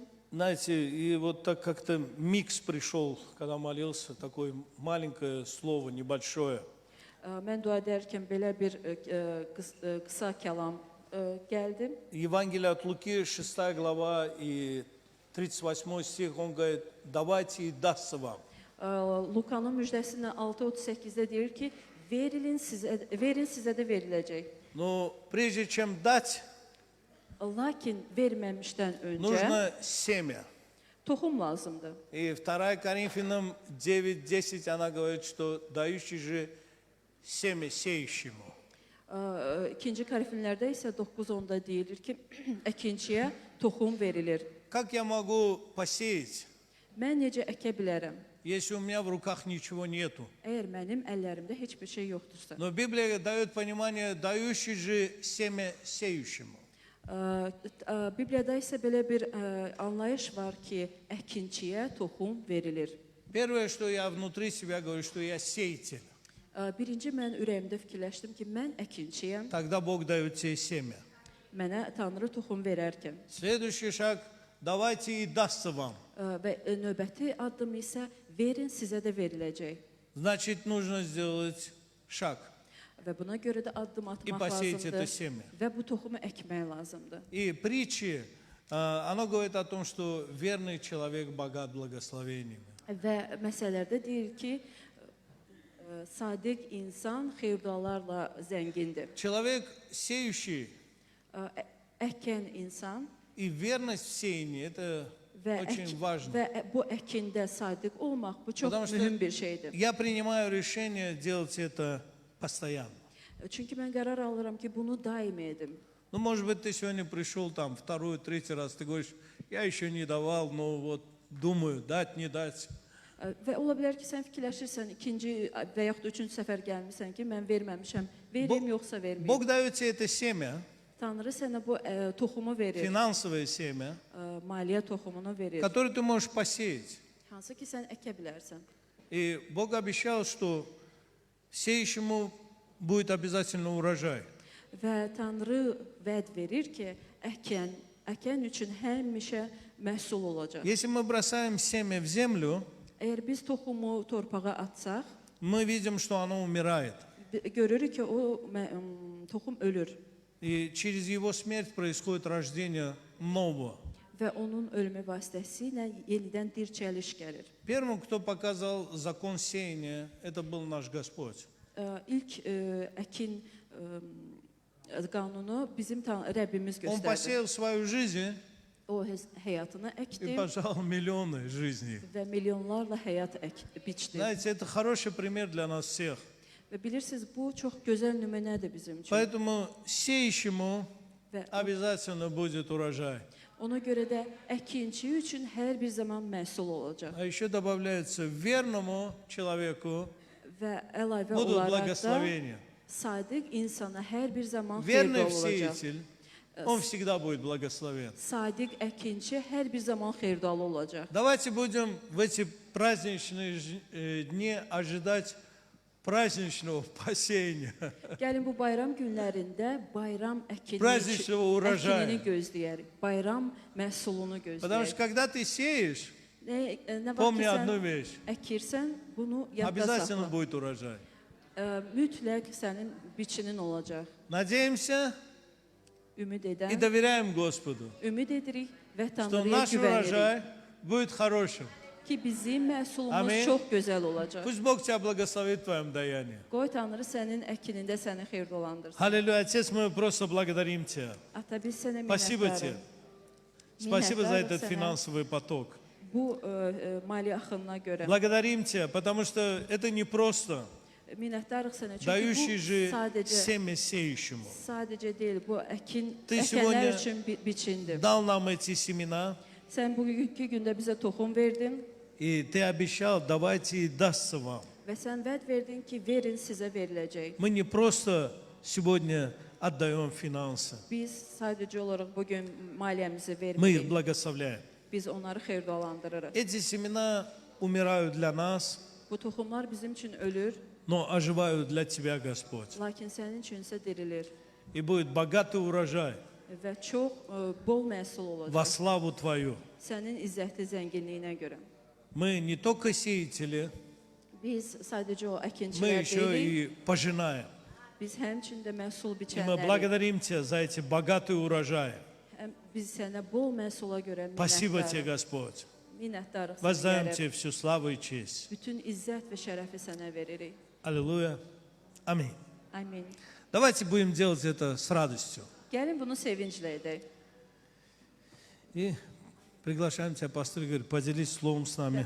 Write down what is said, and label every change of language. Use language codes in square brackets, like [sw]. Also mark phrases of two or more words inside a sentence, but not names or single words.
[ru] Знаете, и вот так как-то микс пришел, когда молился, такое маленькое слово, небольшое. [az] Mən dua edərkən belə bir qısa kəlam gəldi. [ru] Евангелие от Луки, 6 глава и 38 стих, он говорит, давайте и дастся вам. [az] Lukanın müjdəsində 6:38-də deyir ki, verin sizə də veriləcək. [ru] Но прежде чем дать, [az] Lakin verməmişdən öncə [ru] нужно семя. [az] toxum lazımdır. [ru] И 2 Коринфянам 9:10 она говорит, что дающий же семя сеющему. [az] 2 Korinfillərdə isə 9:10-da deyilir ki, əkinçiyə toxum verilir. [ru] Как я могу посеять, [az] Mən necə əkə bilərəm? [ru] если у меня в руках ничего нету? [az] Əgər mənim əllərimdə heç bir şey yoxdursa. [ru] Но Библия дает понимание, дающий же семя сеющему. [az] Bibliyada isə belə bir anlayış var ki, əkinçiyə toxum verilir. [ru] Первое, что я внутри себя говорю, что я сеятель. [az] Birinci mən ürəyimdə fikirləşdim ki, mən əkinçiyəm. [ru] Тогда Бог дает тебе семя. [az] Mənə Tanrı toxum verərkən. [ru] Следующий шаг, давайте и дастся вам. [az] Və növbəti addım isə verin sizə də veriləcək. [ru] Значит, нужно сделать шаг [az] Və buna görə də addım [ru] и [az] atmaq [ru] посеять это [az] lazımdır. [ru] семя. [az] Və bu toxumu əkmək lazımdır. [ru] И притчи, оно говорит о том, что верный человек богат благословениями. [az] Və məsələlərdə deyir ki, sadiq insan xeyirdarlarla zəngindir. [ru] Человек сеющий [az] Əkən insan [ru] и верность в сеянии, это [az] və, [ru] очень важно. [az] və bu əkində sadiq olmaq bu çox [ru] Потому что [az] mühüm bir şeydir. [ru] я принимаю решение делать это постоянно. [az] Çünki mən qərar alıram ki, bunu daim edim. [ru] Ну, может быть, ты сегодня пришел там второй, третий раз, ты говоришь, я еще не давал, но вот думаю, дать, не дать. [az] Və ola bilər ki, sən fikirləşirsən, ikinci və yaxud da üçüncü səfər gəlmirsən ki, mən verməmişəm, verim yoxsa verməyim. [ru] Бог дает тебе это семя, [az] Tanrı sənə bu toxumu verir, [ru] финансовое семя, [az] maliyyə toxumunu verir, [ru] которое ты можешь посеять. [az] hansı ki, sən əkə bilərsən. [ru] И Бог обещал, что сеющему будет обязательно урожай. [az] Və Tanrı vəd verir ki, əkən üçün həmişə məhsul olacaq. [ru] Если мы бросаем семя в землю, [az] Əgər biz toxumu torpağa atsaq, [ru] мы видим, что оно умирает. [az] görürük ki, o toxum ölür [ru] И через его смерть происходит рождение нового. [az] və onun ölümü vasitəsilə yenidən dirçəliş gəlir. [ru] Первым, кто показал закон сеяния, это был наш Господь. [az] İlk əkin qanunu bizim Rəbbimiz [ru] Он [az] göstərdi. [ru] посеял свою жизнь [az] O həyatını [ru] и [az] əkdi [ru] пожал миллионы жизней. [az] və milyonlarla həyat biçdi. [ru] Знаете, это хороший пример для нас всех. [az] Və bilirsiniz, bu çox gözəl nümunədir bizim üçün. [ru] Поэтому сеющему [az] Və [ru] обязательно будет урожай. [az] ona görə də əkinçi üçün hər bir zaman məhsul olacaq. [ru] А еще добавляется, верному человеку [az] Və əlavə [ru] будут [az] olaraq da [ru] благословения. [az] sadiq insana hər bir zaman [ru] Верный [az] xeyirli olacaq. [ru] сеятель, он всегда будет благословен. [az] Sadiq əkinçi hər bir zaman xeyirdalı olacaq. [ru] Давайте будем в эти праздничные дни ожидать праздничного посеяния, [az] Gəlin bu bayram günlərində bayram [ru] Праздничного урожая. [az] əkinini gözləyərik. Bayram məhsulunu [ru] потому что [az] gözləyərik. [ru] когда ты сеешь, [az] Nə vaxt [ru] помни [az] ki [ru] одну [az] sən [ru] вещь, [az] əkirsən, bunu yadda [ru] обязательно [az] saxla. [ru] будет урожай. [az] Mütləq sənin biçinin olacaq. [ru] Надеемся [az] Ümid [ru] и [az] edən, [ru] доверяем Господу, [az] ümid edirik və [ru] что [az] Tanrıya [ru] наш [az] güvənirik [ru] урожай будет хорошим. [az] ki bizim məhsulumuz Amin. çox gözəl olacaq. [ru] Пусть Бог тебя благословит в твоем даянии. [az] Qoy Tanrı sənin əkinində səni xeyirdolandırsın. [ru] Аллилуйя, Отец, мы просто благодарим Тебя. [az] Ata, biz sənə [ru] Спасибо [az] minnətdarıq. [ru] Тебе. Спасибо за [az] Minnətdarıq [ru] этот [az] sənə [ru] финансовый поток. [az] bu maliyyə axınına görə. [ru] Благодарим Тебя, потому что это не просто [az] Minnətdarıq sənə çünki [ru] дающий [az] bu [ru] же [az] sadəcə [ru] семя сеющему. [az] deyil, bu [ru] Ты [az] əkənlər [ru] сегодня [az] üçün biçindir. [ru] Дал нам эти семена, [az] Sən bugünkü gündə bizə toxum verdin [ru] и ты обещал, давайте и дастся вам. [az] və sən vəd verdin ki, verin sizə veriləcək. [ru] Мы не просто сегодня отдаем финансы, [az] Biz sadəcə olaraq bu gün maliyyəmizi [ru] мы их [az] vermirik. [ru] благословляем. [az] Biz onları xeyirdalandırırıq. [ru] Эти семена умирают для нас, [az] Bu toxumlar bizim üçün ölür, [ru] но оживают для тебя, Господь. [az] lakin sənin üçün isə dirilir [ru] И будет богатый урожай [az] və çox bol məhsul [ru] во [az] olacaq. [ru] славу Твою. [az] Sənin izzətli zənginliyinə görə. [ru] Мы не только сеятели, [az] Biz sadəcə o [ru] мы [az] əkinçilər [ru] еще [az] deyilik, [ru] и пожинаем. [az] biz həmçində məhsul [ru] И мы [az] biçənlərik. [ru] благодарим Тебя за эти богатые urожаи. [az] Biz sənə bol məhsula görə [ru] Спасибо Тебе, [az] minnətdarıq. [ru] Господь. [az] Minnətdarıq [ru] Воздаем [az] sənə. [ru] Тебе всю славу и честь. [az] Bütün izzət və şərəfi sənə veririk. [ru] Аллилуйя. Аминь. [az] Amin. [ru] Давайте будем делать это с радостью. [az] Gəlin bunu sevinclə edək. [ru] И приглашаем Тебя, пастор Игорь, поделись словом с нами.